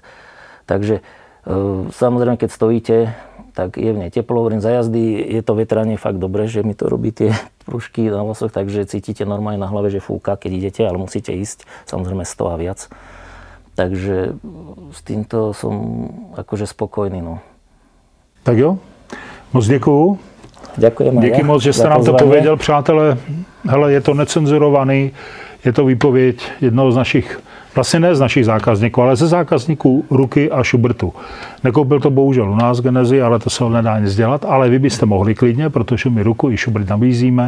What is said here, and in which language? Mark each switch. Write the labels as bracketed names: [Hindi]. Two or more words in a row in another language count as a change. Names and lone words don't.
[Slovak] Takže samozrejme, keď stojíte, tak je v nej teplo, hovorím, za jazdy je to vetranie fakt dobre, že mi to robí tie prúžky na vlasoch, takže cítite normálne na hlave, že fúka, keď idete, ale musíte ísť, samozrejme 100 a viac. Takže s týmto som akože spokojný. No. [Czech] Tak jo, moc děkuju. [Slovak] Ďakujem. [Czech] Díky moc, že jste nám to pověděl, přátelé. Hele, je to necenzurovaný, je to výpověď jednoho z našich, vlastně ne z našich zákazníků, ale ze zákazníků Ruky a Schubertu. Nekoupil to bohužel u nás Genezi, ale to se ho nedá nic dělat, ale vy byste mohli klidně, protože my Ruku i Schubert nabízíme.